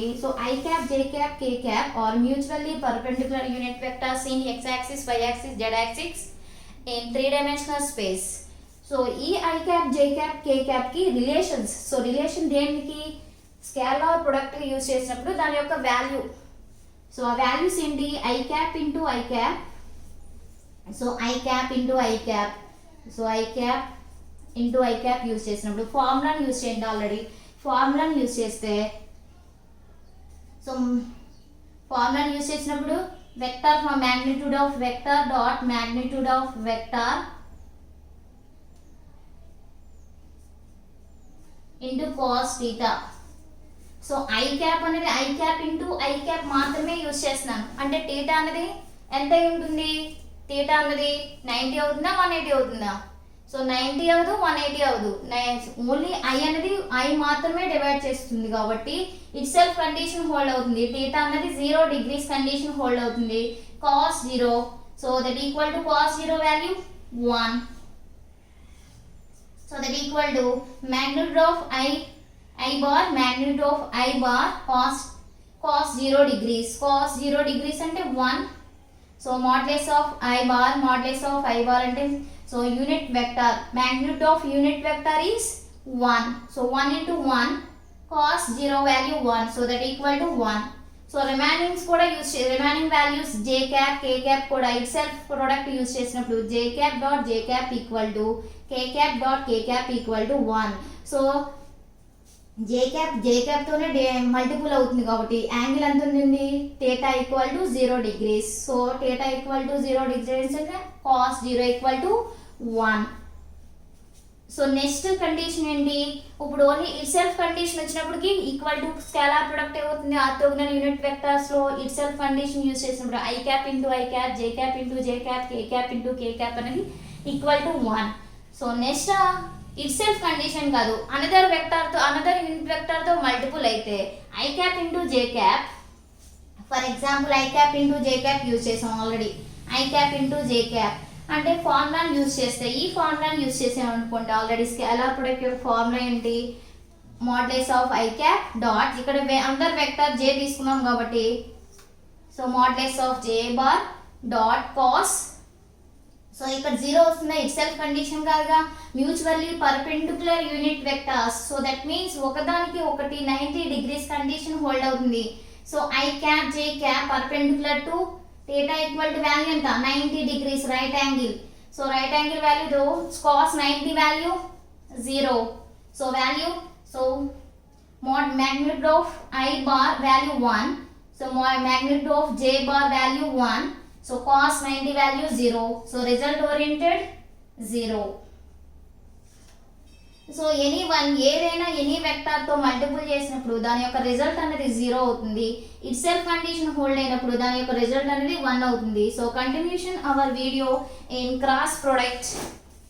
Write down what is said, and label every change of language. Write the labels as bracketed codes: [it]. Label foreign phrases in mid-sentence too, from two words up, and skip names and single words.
[en] So I cap, J cap, K cap are mutually perpendicular unit vectors in x axis, y axis, z axis in 3-dimensional space. [te] సో ఈ I cap, J cap, K cap కి రిలేషన్స్. సో రిలేషన్ దేనికి? [en] scalar product use [te] చేసినప్పుడు దాని యొక్క వాల్యూ. సో ఆ వాల్యూస్ ఏంటి? [en] I cap ఇంటూ I cap. సో I cap ఇంటూ I cap. so I cap into I cap use [te] చేసినప్పుడు ఫార్ములాని యూజ్ చేయండి. ఆల్రెడీ ఫార్ములాని యూజ్ చేస్తే, సో ఫార్ములాని యూజ్ చేసినప్పుడు [en] vector from magnitude of vector dot magnitude of vector into cos theta. [te] సో I cap అనేది [en] I cap into I cap [te] మాత్రమే యూజ్ చేస్తున్నాను. అంటే థీటా అనేది ఎంత ఉంటుంది? థీటా అనేది 90 అవుతుందా, 180 అవుతుందా? సో 90 అవ్వదు, 180 అవ్వదు. ఓన్లీ I అనేది I మాత్రమే డివైడ్ చేస్తుంది కాబట్టి [en] itself condition hold [te] అవుతుంది. థీటా అనేది [en] 0 degrees condition hold [te] అవుతుంది. కాస్ 0, [en] so that equal to cos 0 value 1. So that equal to magnitude of I bar, magnitude of I bar cos 0 degrees. Cos 0 degrees అంటే 1. So modulus of I bar అంటే so unit vector, magnitude of unit vector is 1. So 1 into 1 cos 0 value 1. So that equal to 1. [te] సో రిమైనింగ్స్ కూడా [en] use remaining values J cap, K cap [te] కూడా [en] itself product use [te] చేసినప్పుడు [en] J cap dot J cap equal to K cap dot K cap equal to 1. [te] సో J cap తోనే మల్టిపుల్ అవుతుంది కాబట్టి యాంగిల్ ఎంత ఉంటుంది? [en] theta equal to 0 degrees. So theta equal to 0 degrees అంటే cos 0 equal to 1. [te] సో నెక్స్ట్ కండిషన్ ఏంటి? ఇప్పుడు ఓన్లీ [en] itself condition [te] వచ్చినప్పటికి [en] equal to scalar product [te] ఏమవుతుంది? [en] orthogonal unit vectors [te] లో [en] itself condition use [te] చేసినప్పుడు [en] I cap into I cap, J cap into J cap, K cap into K cap [te] అనేది [en] equal to 1. [te] సో నెక్స్ట్ [en] itself condition [te] కాదు, [en] another unit vector [te] తో మల్టిపుల్ అయితే [en] I cap into J cap. for example I cap into J cap use [te] చేసాం ఆల్రెడీ. [en] I cap into J cap [te] అంటే ఫార్ములాని యూజ్ చేస్తే, ఈ ఫార్ములాని యూజ్ చేసామనుకోండి ఆల్రెడీ [en] scalar product [te] యొక్క ఫార్ములా ఏంటి? [en] modulus of I cap dot [te] ఇక్కడ [en] another vector J [te] తీసుకున్నాం కాబట్టి [en] so modulus of J bar dot cos. [te] సో ఇక్కడ 0 వస్తుందా? [en] itself condition [te] కాదుగా, [en] mutually perpendicular unit vectors. so that means [te] ఒకదానికి ఒకటి [en] 90 degrees condition hold [te] అవుతుంది. [en] So I cap, J cap perpendicular to theta equal to value ఎంత? 90 degrees right angle. So right angle value though cos 90 value 0. So value, so mod magnitude of I bar value 1. So magnitude of J bar value 1. So cos 90 value 0. So result oriented 0. [te] సో ఏదైనా [en] any vector [te] తో మల్టిపుల్ చేసినప్పుడు దాని యొక్క రిజల్ట్ అనేది 0 అవుతుంది. [en] itself condition hold [te] అయినప్పుడు దాని యొక్క రిజల్ట్ అనేది 1 అవుతుంది. [en] So continuation our video in cross product